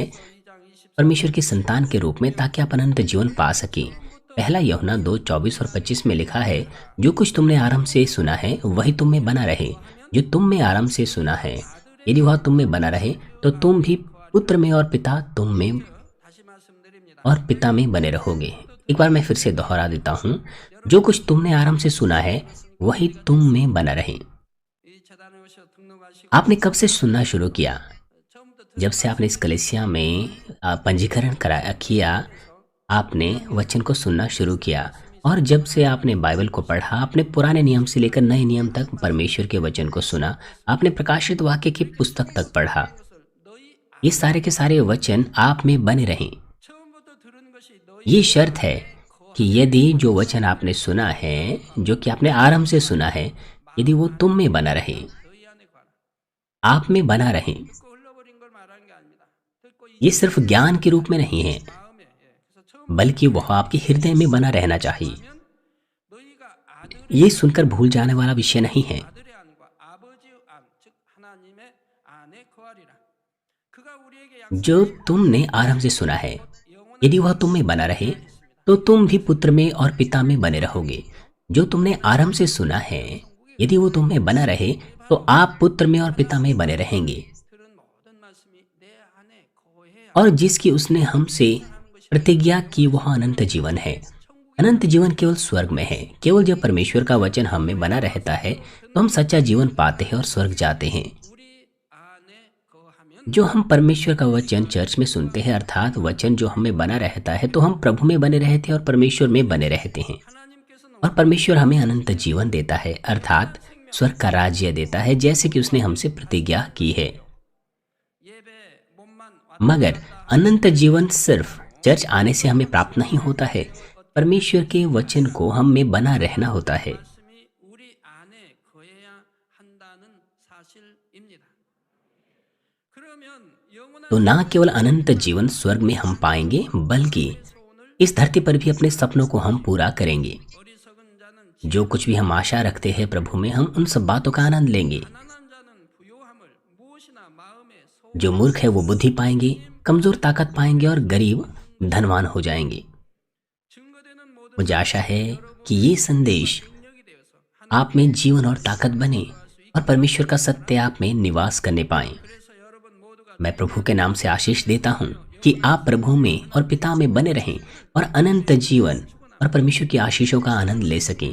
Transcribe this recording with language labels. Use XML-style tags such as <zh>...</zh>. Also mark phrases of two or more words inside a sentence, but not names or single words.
<ko>2장 20</ko> <hi>परमेश्वर की संतान के रूप में, ताकि आप अनंत जीवन पा सके। पहला यूहन्ना 2:24 और 25 में लिखा है, जो कुछ तुमने आरंभ से सुना है वही तुम में बना रहे। जो तुम में आरंभ से सुना है, यदि वह तुम में बना रहे तो तुम भी पुत्र में और पिता तुम में</hi> <ko>다시 말씀드립니다.</ko> <hi>और पिता में बने रहोगे। एक बार मैं फिर से दोहरा देता हूँ, जो कुछ तुमने आरंभ से सुना है वही तुम में बना रहे।</hi> <ko>이 재단에 오셔 등록하시고</ko> <hi>आपने कब से सुनना शुरू किया?</hi> <ko>처음부터</ko> <hi>जब से आपने इस कलीसिया में पंजीकरण कराया किया, आपने वचन को सुनना शुरू किया और जब से आपने बाइबल को पढ़ा, आपने पुराने नियम से लेकर नए नियम तक परमेश्वर के वचन को सुना, आपने प्रकाशित वाक्य की पुस्तक तक पढ़ा।</hi> <ko>것을 너희</ko> <hi>ये सारे के सारे वचन आप में बने रहें।</hi> <ko>처음부터 들은 것이 너희</ko> <hi>ये शर्त है कि यदि जो वचन आपने सुना है, जो कि आपने आरंभ से सुना है, यदि वो तुम में बना रहे,</hi> <ko>너희 안에 관한</ko> <hi>आप में बना रहे।</hi> <ko>듣고 흘러버린 걸 말하는 게 아닙니다. 듣고 이</ko> <hi>ये सिर्फ ज्ञान के रूप में नहीं है,</hi> <ko>마음에 그래서 처음</ko> <hi>बल्कि वह आपके हृदय में बना रहना चाहिए।</hi> <ko>면 너희가 아들의</ko> <hi>ये सुनकर भूल जाने वाला विषय नहीं है।</hi> <ko>아들의 안과 아버지의 안, 즉 하나님의 안에 거하리라. 그가 우리에게</ko> <hi>जो तुमने आरंभ से सुना है,</hi> <ko>영원한</ko> <hi>यदि वह तुम में बना रहे तो तुम भी पुत्र में और पिता में बने रहोगे। जो तुमने आरंभ से सुना है, यदि वो तुम में बना रहे तो आप पुत्र में और पिता में बने रहेंगे।</hi> <ko>들은 모든 말씀이 내 안에 거해야</ko> <hi>और जिसकी उसने हमसे प्रतिज्ञा की वह अनंत जीवन है। अनंत जीवन केवल स्वर्ग में है। केवल जब परमेश्वर का वचन हम में बना रहता है तो हम सच्चा जीवन पाते हैं और स्वर्ग जाते हैं।</hi> <ko>우리 안에 거하면</ko> <hi>जो हम परमेश्वर का वचन चर्च में सुनते हैं, अर्थात वचन जो हमें बना रहता है, तो हम प्रभु में बने रहते हैं और परमेश्वर में बने रहते हैं।</hi> <ko>하나님께서는</ko> <hi>और परमेश्वर हमें अनंत जीवन देता है, अर्थात स्वर्ग का राज्य देता है, जैसे कि उसने हमसे प्रतिज्ञा की है।</hi> <ko>예배 몸만</ko> <hi>मगर अनंत जीवन सिर्फ चर्च आने से हमें प्राप्त नहीं होता है। परमेश्वर के वचन को हम में बना रहना होता है।</hi> <ko>말씀이 우리 안에 거해야 한다는 사실입니다. 그러면 영원한</ko> <hi>तो ना केवल अनंत जीवन स्वर्ग में हम पाएंगे, बल्कि इस धरती पर भी अपने सपनों को हम पूरा करेंगे।</hi> <ko>어리석은 자는</ko> <hi>जो कुछ भी हम आशा रखते हैं प्रभु में, हम उन सब बातों का आनंद लेंगे।</hi> <ko>가난한 자는 부요함을 무엇이나 마음에</ko> <hi>जो मूर्ख है वो बुद्धि पाएंगे, कमजोर ताकत पाएंगे और गरीब धनवान हो जाएंगे। मुझे आशा है कि ये संदेश आप में जीवन और ताकत बने और परमेश्वर का सत्य आप में निवास करने पाए। मैं प्रभु के नाम से आशीष देता हूँ कि आप प्रभु में और पिता में बने रहें और अनंत जीवन और परमेश्वर की आशीषों का आनंद ले सकें।</hi>